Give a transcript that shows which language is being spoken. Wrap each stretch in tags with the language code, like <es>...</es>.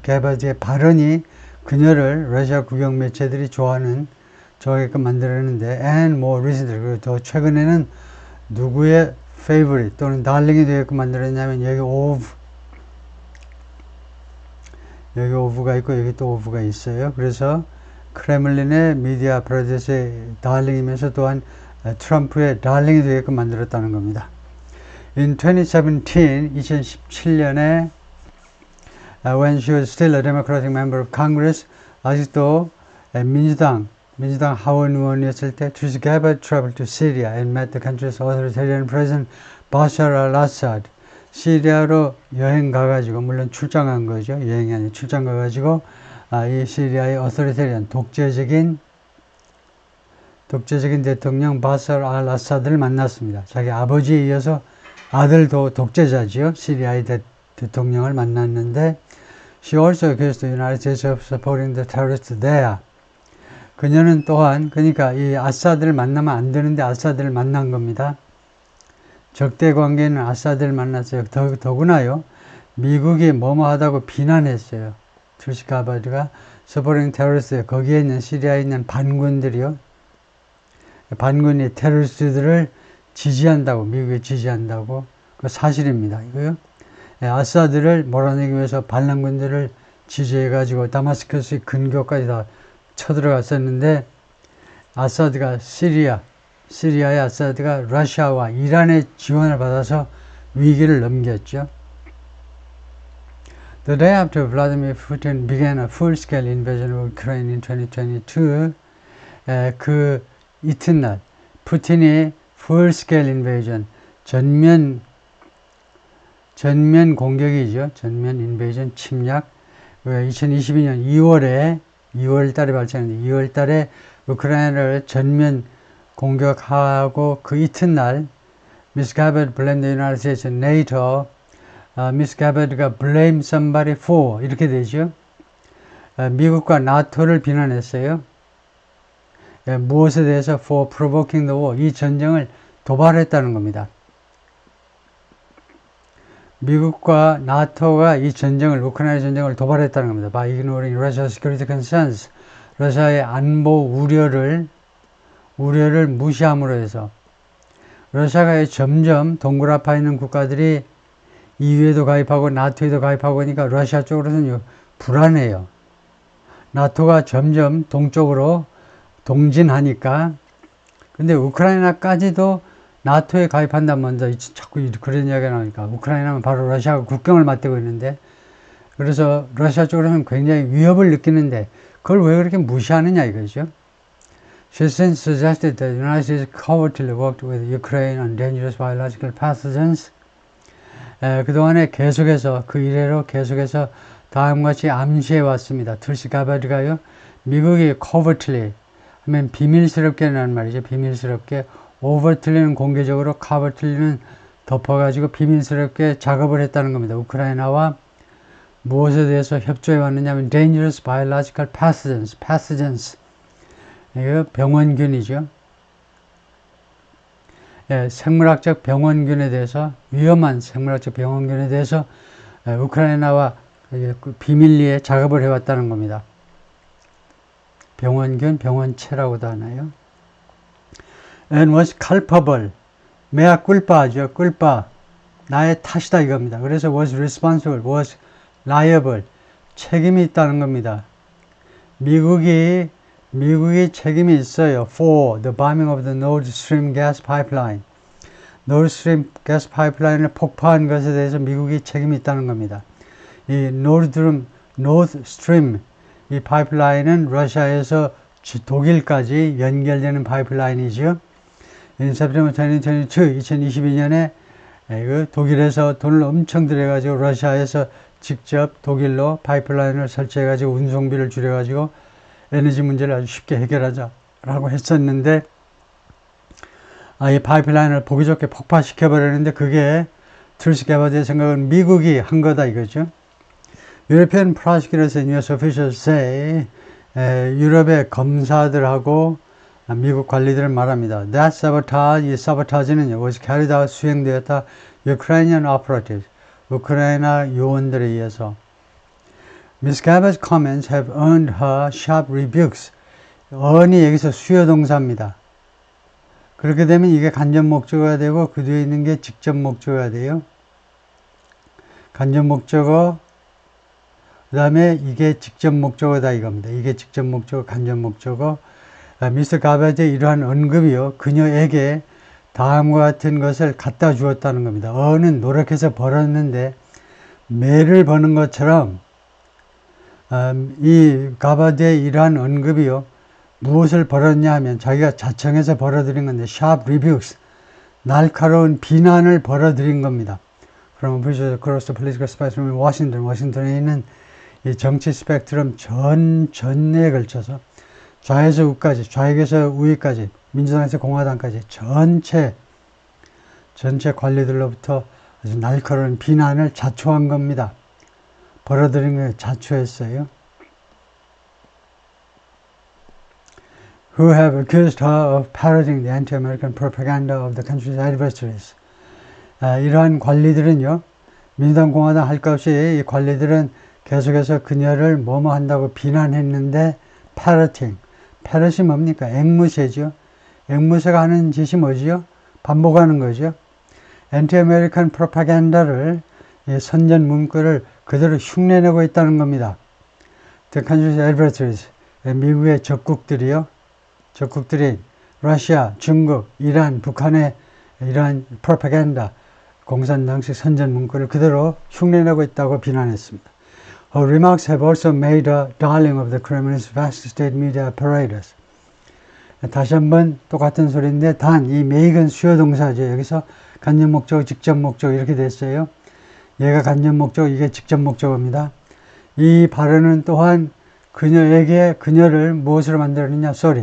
<ko>게바드의 발언이 그녀를 러시아 국영 매체들이 좋아하게끔 만들었는데,</ko> <en>and more recently,</en> <ko>그리고 더 최근에는 누구의 favorite 또는 darling이 되게끔 만들었냐면 여기 of가 있고 여기 또 of가 있어요. 그래서 크레물린의 미디어 아파라투스의 darling이면서 또한 트럼프의 darling이 되게끔 만들었다는 겁니다.</ko> <en>In 2017년에 when she was still a Democratic member of Congress,</en> <ko>아직도 민주당 하원 의원이었을 때,</ko> <en>Tulsi Gabbard traveled to Syria and met the country's authoritarian president Bashar al-Assad.</en> <ko>시리아로 여행 가가지고, 물론 출장한 거죠. 여행이 아니라 출장 가가지고, 이 시리아의 authoritarian, 독재적인 대통령 바샤르 al-Assad을 만났습니다. 자기 아버지에 이어서 아들도 독재자지요. 시리아의 대통령을 만났는데,</ko> <en>She also accused the United States of supporting the terrorists there.</en> <ko>그녀는 또한, 그러니까 이 아사드를 만나면 안 되는데 아사드를 만난 겁니다. 적대 관계는 아사드를 만났어요. 더구나요, 미국이 뭐뭐하다고 비난했어요. 툴시 가바드가</ko> <en>supporting terrorists,</en> <ko>거기에 있는 시리아에 있는 반군들이요. 반군이 테러리스트들을 지지한다고, 미국이 지지한다고. 그 사실입니다. 이거요. 아사드를 몰아내기 위해서 반란군들을 지지해가지고 다마스커스의 근교까지 다 쳐들어갔었는데, 아사드가 시리아의 아사드가 러시아와 이란의 지원을 받아서 위기를 넘겼죠.</ko> <en>The day after Vladimir Putin began a full-scale invasion of Ukraine in 2022,</en> <ko>그 이튿날 푸틴이</ko> <en>full-scale invasion,</en> <ko>전면 공격이죠. 전면 인베이전, 침략. 2022년 2월 달에 발생했는데 2월 달에 우크라이나를 전면 공격하고 그 이튿날</ko> <en>Miss Gabbard blamed the United States and NATO. Miss Gabbard가 blame somebody for</en> <ko>이렇게 되죠. 미국과 나토를 비난했어요. 무엇에 대해서</ko> <en>for provoking the war</en> <ko>이 전쟁을 도발했다는 겁니다. 미국과 나토가 이 전쟁을 우크라이나 전쟁을 도발했다는 겁니다.</ko> <en>By ignoring Russia's security concerns</en> <ko>러시아의 안보 우려를 무시함으로 해서 러시아가 점점 동굴 앞에 있는 국가들이 EU에도 가입하고 나토에도 가입하고 하니까 러시아 쪽으로는 불안해요. 나토가 점점 동쪽으로 동진하니까 근데 우크라이나까지도 나토에 가입한다면서 자꾸 그런 이야기가 나오니까 우크라이나는 바로 러시아가 국경을 맞대고 있는데 그래서 러시아 쪽으로는 굉장히 위협을 느끼는데 그걸 왜 그렇게 무시하느냐 이거죠.</ko> <en>She since suggested that the United States covertly worked with Ukraine on dangerous biological pathogens.</en> <ko>그동안에 계속해서 그 이래로 계속해서 다음과 같이 암시해 왔습니다. tulsi gabbard가요. 미국이 covertly 하면 비밀스럽게라는 말이죠. 비밀스럽게 overtly는 공개적으로 covertly는 덮어가지고 비밀스럽게 작업을 했다는 겁니다. 우크라이나와 무엇에 대해서 협조해 왔느냐 하면</ko> <en>dangerous biological pathogens</en> <ko>이거 병원균이죠. 생물학적 병원균에 대해서 위험한 생물학적 병원균에 대해서 우크라이나와 비밀리에 작업을 해왔다는 겁니다. 병원균, 병원체라고도 하나요.</ko> <en>And was culpable. mea culpa죠. culpa.</en> <ko>나의 탓이다 이겁니다.</ko> <en>그래서 was responsible, was liable.</en> <ko>책임이 있다는 겁니다. 미국이 책임이 있어요.</ko> <en>For the bombing of the Nord Stream gas pipeline.</en> <ko>Nord Stream gas pipeline을 폭파한 것에 대해서 미국이 책임이 있다는 겁니다. 이 Nord Stream 이 파이프라인은 러시아에서 독일까지 연결되는 파이프라인이죠.</ko> <en>In September 2022,</en> <ko>2022년에 독일에서 돈을 엄청 들여가지고 러시아에서 직접 독일로 파이프라인을 설치해가지고 운송비를 줄여가지고 에너지 문제를 아주 쉽게 해결하자라고 했었는데 이 파이프라인을 보기 좋게 폭파시켜버렸는데 그게 tulsi gabbard의 생각은 미국이 한 거다 이거죠.</ko> <en>European prosecutors and US officials say</en> <ko>유럽의 검사들하고 미국 관리들은 말합니다.</ko> <en>That sabotage, 이 sabotage는 was carried out,</en> <ko>수행되었다.</ko> <en>Ukrainian operatives,</en> <ko>우크라이나 요원들에 의해서.</ko> <en>Miss Gabbard's comments have earned her sharp rebukes.</en> <ko>earn이 여기서 수요 동사입니다. 그렇게 되면 이게 간접 목적어가 되고 그 뒤에 있는 게 직접 목적어가 돼요. 간접 목적어 그 다음에 이게 직접 목적어다 이겁니다. 이게 직접 목적어, 간접 목적어. 미스 가바드의 이러한 언급이요. 그녀에게 다음과 같은 것을 갖다 주었다는 겁니다. 어는 노력해서 벌었는데 매를 버는 것처럼 이 가바드의 이러한 언급이요. 무엇을 벌었냐 하면 자기가 자청해서 벌어들인 건데</ko> <en>sharp rebukes,</en> <ko>날카로운 비난을 벌어들인 겁니다.</ko> <en>From officials across the political spectrum in Washington,</en> <ko>워싱턴에 있는 이 정치 스펙트럼 전에 걸쳐서 좌에서 우까지, 좌익에서 우익까지, 민주당에서 공화당까지 전체 관리들로부터 아주 날카로운 비난을 자초한 겁니다. 벌어들인 걸 자초했어요.</ko> <en>Who have accused her of parroting the anti-American propaganda of the country's adversaries.</en> <ko>이러한 관리들은요, 민주당 공화당 할 것 없이 이 관리들은 계속해서 그녀를 뭐뭐 한다고 비난했는데 parroting. parrot이 뭡니까? 앵무새죠. 앵무새가 하는 짓이 뭐지요? 반복하는 거죠.</ko> <en>anti-American propaganda</en> <ko>를 선전 문구를 그대로 흉내내고 있다는 겁니다.</ko> <en>The country's adversaries.</en> <ko>미국의 적국들이요. 적국들인 러시아, 중국, 이란, 북한의 이러한 프로파간다, 공산당식 선전 문구를 그대로 흉내내고 있다고 비난했습니다.</ko> <en>Her remarks have also made her darling of the Kremlin's vast state media apparatus.</en> <ko>다시 한번 똑같은 소리인데 단, 이 make은 수요 동사죠. 여기서 간접 목적, 직접 목적 이렇게 됐어요. 얘가 간접 목적, 이게 직접 목적입니다. 이 발언은 또한 그녀를 무엇으로 만들었느냐?</ko>